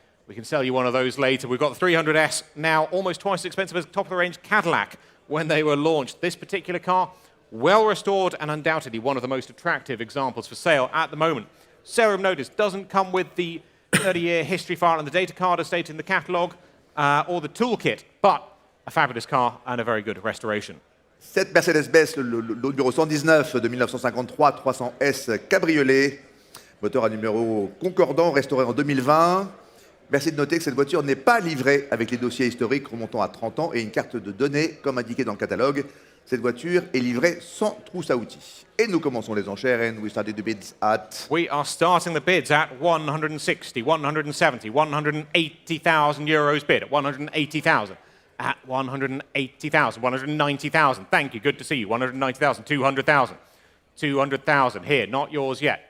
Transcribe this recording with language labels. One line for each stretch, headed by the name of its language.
English: We can sell you one of those later. We've got the 300S now, almost twice as expensive as top-of-the-range Cadillac when they were launched. This particular car, well restored and undoubtedly one of the most attractive examples for sale at the moment. Serial notice doesn't come with the 30-year history file and the data card as stated in the catalogue or the toolkit, but a fabulous car and a very good restoration.
French: Cette Mercedes-Benz, le numéro 119 de 1953, 300S Cabriolet, moteur à numéro concordant, restauré en 2020. Merci de noter que cette voiture n'est pas livrée avec les dossiers historiques remontant à 30 ans et une carte de données, comme indiqué dans le catalogue. Cette voiture est livrée sans trousse à outils. Et nous commençons les enchères,
English: and we started the bids at... We are starting the bids at 160, 170, 180,000 euros bid at 180,000. At 180,000, 190,000. Thank you, good to see you. 190,000, 200,000. 200,000 here, not yours yet.